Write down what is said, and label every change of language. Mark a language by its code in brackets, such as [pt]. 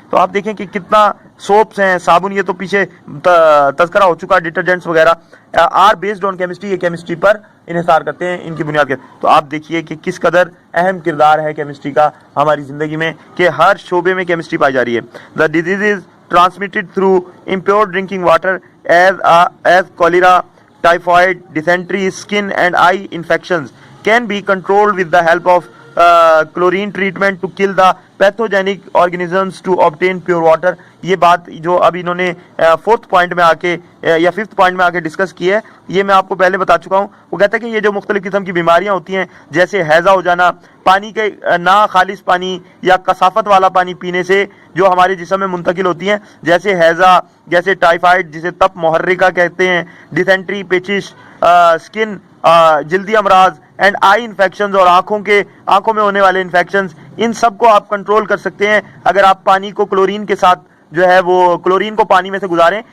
[ur] تو آپ دیکھیں کہ کتنا سوپس ہیں, صابن, یہ تو پیچھے تذکرہ ہو چکا, ڈٹرجنٹس وغیرہ [en] are based on chemistry, [ur] یہ کیمسٹری پر انحصار کرتے ہیں, ان کی بنیاد کے. تو آپ دیکھیے کہ کس قدر اہم کردار ہے کیمسٹری کا ہماری زندگی میں, کہ ہر شعبے میں کیمسٹری پائی جا رہی ہے. [en] The disease transmitted through impure drinking water as cholera, typhoid, dysentery, skin and eye infections can be controlled with the help of chlorine treatment to kill the pathogenic organisms to obtain pure water. [ur] یہ بات جو اب انہوں نے fourth point میں آ کے یا fifth point میں آ کے ڈسکس کی ہے, یہ میں آپ کو پہلے بتا چکا ہوں. وہ کہتا ہے کہ یہ جو مختلف قسم کی بیماریاں ہوتی ہیں جیسے ہیضہ ہو جانا, پانی کے نا خالص پانی یا کثافت والا پانی پینے سے جو ہمارے جسم میں منتقل ہوتی ہیں, جیسے ہیضہ, جیسے ٹائیفائڈ جسے تپ محرکہ کہتے ہیں, ڈیسینٹری, پیچش, سکن جلدی امراض, [en] and eye infections, [ur] اور آنکھوں میں ہونے والے انفیکشنز, ان سب کو آپ کنٹرول کر سکتے ہیں اگر آپ پانی کو کلورین کے ساتھ جو ہے وہ کلورین کو پانی میں سے گزاریں.